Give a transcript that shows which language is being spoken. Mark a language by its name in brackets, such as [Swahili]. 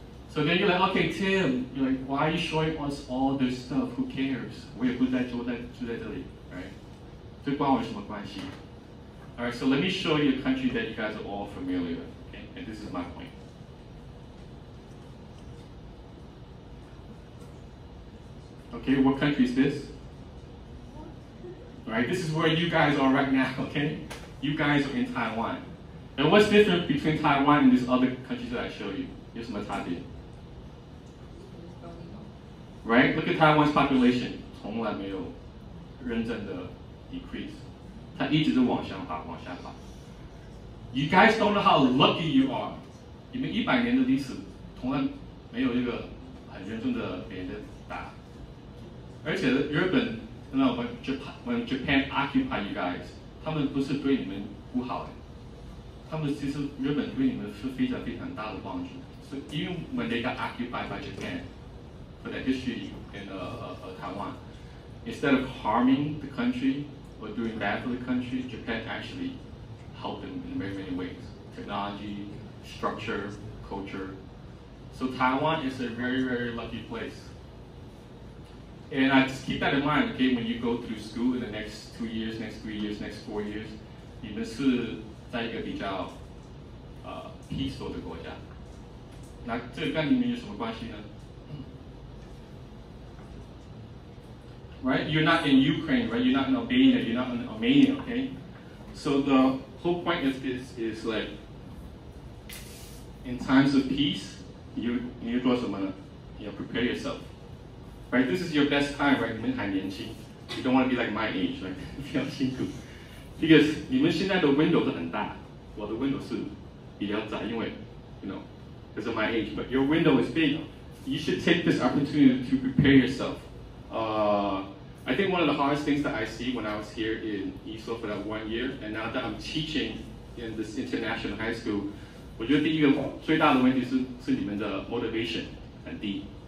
[English] So then you're like, okay, Tim, you're like, why are you showing us all this stuff? Who cares? [Chinese] 我也不在住在这里 right? 这关我什么关系? [English] All right, so let me show you a country that you guys are all familiar with. Okay, and this is my point. Okay, what country is this? All right, this is where you guys are right now. Okay, you guys are in Taiwan. And what's different between Taiwan and these other countries that I show you? [Chinese] 有什么差别? [English] Right? Look at Taiwan's population. [Chinese] 从来没有认真的 decrease. 它一直是往下滑。 [English] You guys don't know how lucky you are. [Chinese] 你们100年的历史从来没有一个很严重的被人打。而且日本 [English] when Japan occupy you guys, [Chinese] 他们不是对你们不好的。他们其实日本对你们是非常非常大的帮助。 [English] So even when they got occupied by Japan, for that history in Taiwan, instead of harming the country or doing bad for the country, Japan actually helped them in very many ways: technology, structure, culture. So Taiwan is a very, very lucky place. And I just keep that in mind, okay, when you go through school in the next 2 years, next 3 years, next 4 years, [Chinese] 你们是在一个比较peaceful 的国家。那这跟你们有什么关系呢？ [English] Right? You're not in Ukraine, right? You're not in Albania, you're not in Armenia, okay? So the whole point is like, in times of peace, you do something, prepare yourself. Right? This is your best time, right? [Chinese] 你们还年轻 [English] You don't want to be like my age, right? [Chinese] 比较辛苦 Because 你们现在的 window 是很大，我的 window 是比较窄，因为 [English] because of my age. But your window is big. You should take this opportunity to prepare yourself. I think one of the hardest things that I see when I was here in ESO for that 1 year, and now that I'm teaching in this international high school, [Chinese] 我觉得第一个最大的问题是你们的 motivation 很低。